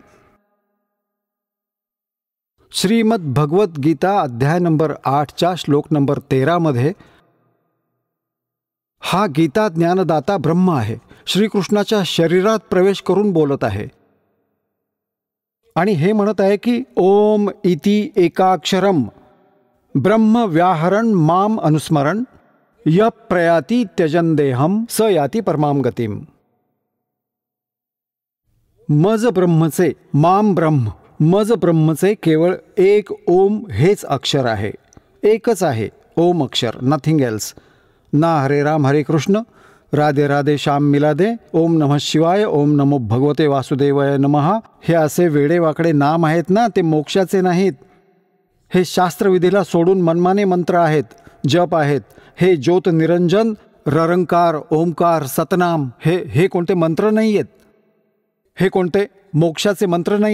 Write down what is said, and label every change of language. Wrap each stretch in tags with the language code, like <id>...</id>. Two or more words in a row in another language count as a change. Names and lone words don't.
<mr>श्रीमद भगवत गीता अध्याय नंबर 8च्या श्लोक नंबर 13 मध्ये हा गीता ज्ञानदाता ब्रह्म आहे, श्रीकृष्णाच्या शरीरात प्रवेश करून बोलत आहे आणि हे म्हणत आहे की</mr> <sa>ओम इति एकाक्षरम ब्रह्म व्याहरण माम अनुस्मरण य प्रयाती त्यजन देहम स याती परमाम गतिम.</sa> <mr>मज ब्रह्मचे, माम ब्रह्म, मज ब्रह्मचे केवळ एक ओम हेच अक्षर आहे, एकच आहे ओम अक्षर,</mr> <en>nothing else.</en> <sa>ना हरे राम हरे कृष्ण,</sa> <hi>राधे राधे श्याम मिलादे,</hi> <sa>ओम नमः शिवाय, ओम नमो भगवते वासुदेवाय नमः.</sa> <mr>हे असे वेडेवाकडे नाम आहेत ना, ते मोक्षाचे नाहीत. हे शास्त्रविधीला सोडून मनमाने मंत्र आहेत, जप आहेत. हे ज्योत निरंजन, ररंकार, ओंकार, सतनाम हे कोणते मंत्र नाही आहेत, हे कोणते मोक्षाचे मंत्र नाहीत.</mr>